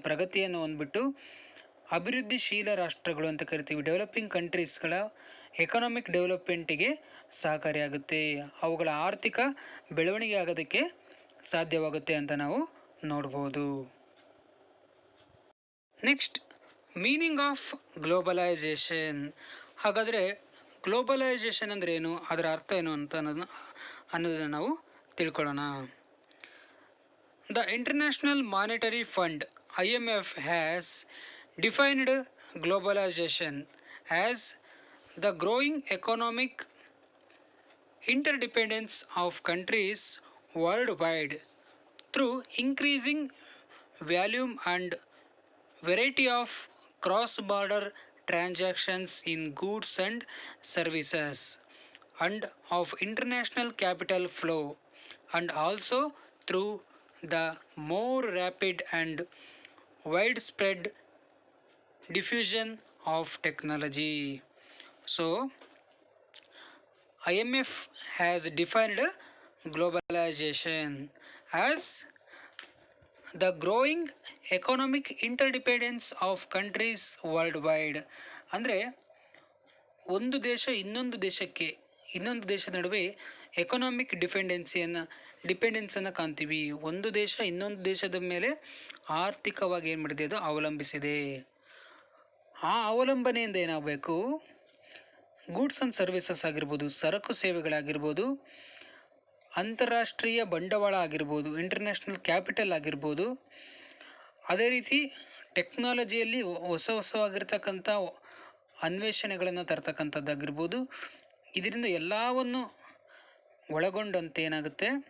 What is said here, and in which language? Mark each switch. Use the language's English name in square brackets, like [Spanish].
[Kannada] ಪ್ರಗತಿಯನ್ನು ಹೊಂದ್ಬಿಟ್ಟು ಅಭಿವೃದ್ಧಿಶೀಲ ರಾಷ್ಟ್ರಗಳು ಅಂತ ಕರಿತೀವಿ, ಡೆವಲಪಿಂಗ್ ಕಂಟ್ರೀಸ್ಗಳ ಎಕನಾಮಿಕ್ ಡೆವಲಪ್ಮೆಂಟಿಗೆ ಸಹಕಾರಿಯಾಗುತ್ತೆ, ಅವುಗಳ ಆರ್ಥಿಕ ಬೆಳವಣಿಗೆ ಆಗೋದಕ್ಕೆ ಸಾಧ್ಯವಾಗುತ್ತೆ ಅಂತ ನಾವು ನೋಡ್ಬೋದು. [English] Next, meaning of globalization. [Kannada] ಹಾಗಾದರೆ ಗ್ಲೋಬಲೈಸೇಷನ್ ಅಂದರೆ ಏನು, ಅದರ ಅರ್ಥ ಏನು ಅಂತ ಅನ್ನೋದನ್ನು ನಾವು ತಿಳ್ಕೊಳ್ಳೋಣ. [English] The international monetary fund IMF has defined globalization as the growing economic interdependence of countries worldwide through increasing volume and variety of cross-border transactions in goods and services, and of international capital flow, and also through the more rapid and widespread diffusion of technology. So, IMF has defined globalization as the growing economic interdependence of countries worldwide. [Kannada] ಅಂದರೆ ಒಂದು ದೇಶ ಇನ್ನೊಂದು ದೇಶದ ನಡುವೆ economic ಡಿಪೆಂಡೆನ್ಸನ್ನು ಕಾಣ್ತೀವಿ. ಒಂದು ದೇಶ ಇನ್ನೊಂದು ದೇಶದ ಮೇಲೆ ಆರ್ಥಿಕವಾಗಿ ಏನು ಮಾಡಿದೆ, ಅದು ಅವಲಂಬಿಸಿದೆ. ಆ ಅವಲಂಬನೆಯಿಂದ ಏನಾಗಬೇಕು, ಗೂಡ್ಸ್ ಆ್ಯಂಡ್ ಸರ್ವಿಸಸ್ ಆಗಿರ್ಬೋದು, ಸರಕು ಸೇವೆಗಳಾಗಿರ್ಬೋದು, ಅಂತಾರಾಷ್ಟ್ರೀಯ ಬಂಡವಾಳ ಆಗಿರ್ಬೋದು, ಇಂಟರ್ನ್ಯಾಷನಲ್ ಕ್ಯಾಪಿಟಲ್ ಆಗಿರ್ಬೋದು, ಅದೇ ರೀತಿ ಟೆಕ್ನಾಲಜಿಯಲ್ಲಿ ಹೊಸವಾಗಿರ್ತಕ್ಕಂಥ ಅನ್ವೇಷಣೆಗಳನ್ನು ತರ್ತಕ್ಕಂಥದ್ದಾಗಿರ್ಬೋದು, ಇದರಿಂದ ಎಲ್ಲವನ್ನು ಒಳಗೊಂಡಂತೆ ಏನಾಗುತ್ತೆ,